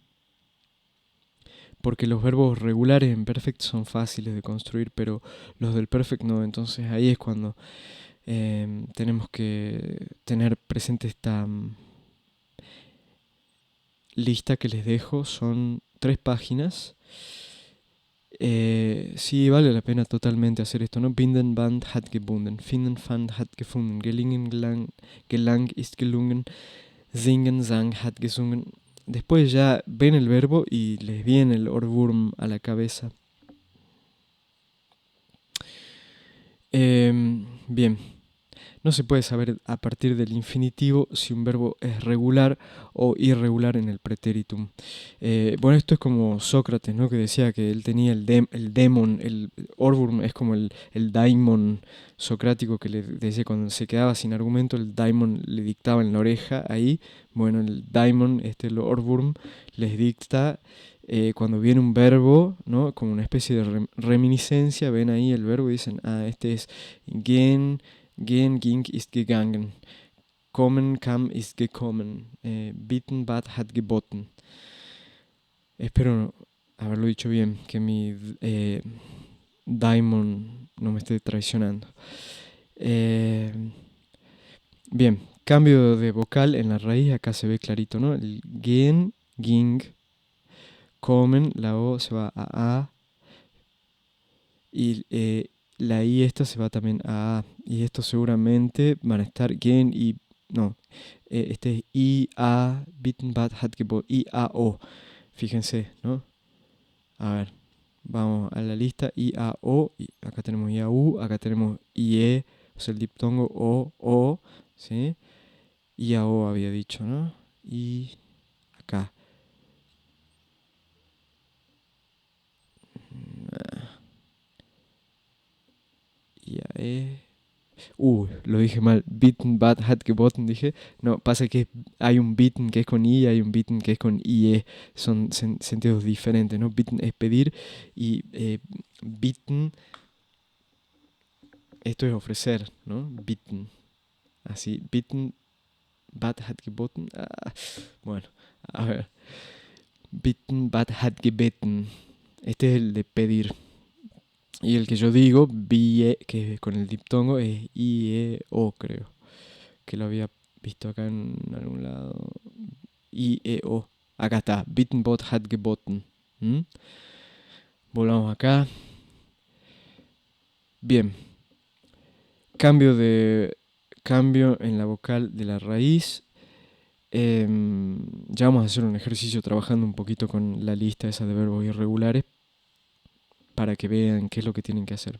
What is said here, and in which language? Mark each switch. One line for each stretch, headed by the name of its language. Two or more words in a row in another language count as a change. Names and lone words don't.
Spanish: Porque los verbos regulares en perfect son fáciles de construir, pero los del perfect no. Entonces ahí es cuando tenemos que tener presente esta lista que les dejo. Son 3 páginas. Sí, vale la pena totalmente hacer esto, ¿no?
German: Binden, Band hat gebunden, finden, fand hat gefunden, gelingen, gelang ist gelungen, singen, sang hat gesungen.
Spanish: Después ya ven el verbo y les viene el Ohrwurm a la cabeza. Bien. No se puede saber a partir del infinitivo si un verbo es regular o irregular en el pretéritum. Bueno, esto es como Sócrates, ¿no? Que decía que él tenía el demon, el Ohrwurm es como el daimon socrático que le decía cuando se quedaba sin argumento, el daimon le dictaba en la oreja ahí. Bueno, el daimon, el Ohrwurm, les dicta cuando viene un verbo, ¿no? Como una especie de reminiscencia, ven ahí el verbo y dicen, este es gehen.
German: Gehen, ging, ist gegangen. Kommen, kam, ist gekommen. Bitten, bat, hat geboten.
Spanish: Espero haberlo dicho bien, que mi daimon no me esté traicionando. Bien, cambio de vocal en la raíz, acá se ve clarito, ¿no?
German: El gehen, ging, kommen,
Spanish: la O se va a A. Y la I esta se va también a A. Y esto seguramente van a estar gen y... No. Este es I, A,
German: bitten, bat, hat, gebot,
Spanish: I, A, O. Fíjense, ¿no? A ver. Vamos a la lista I, A, O. Y acá tenemos I, A, U. Acá tenemos I, E. O sea, el diptongo O, ¿sí? I, A, O había dicho, ¿no? Y acá. I, A, E. Lo dije mal.
German: Bitten, bad, hat, geboten,
Spanish: dije. No, pasa que hay un bitten que es con I y hay un bitten que es con IE. Son sentidos diferentes, ¿no? Bitten es pedir y bitten, esto es ofrecer, ¿no? Bitten. Así, bitten, bad, hat, geboten. Bueno, a ver.
German: Bitten, bad, hat, gebeten.
Spanish: Este es el de pedir. Y el que yo digo, BIE, que es con el diptongo, es IEO, creo. Que lo había visto acá en algún lado. IEO. Acá está.
German: Bittenbot hat geboten.
Spanish: Volvamos acá. Bien. Cambio en la vocal de la raíz. Ya vamos a hacer un ejercicio trabajando un poquito con la lista esa de verbos irregulares para que vean qué es lo que tienen que hacer.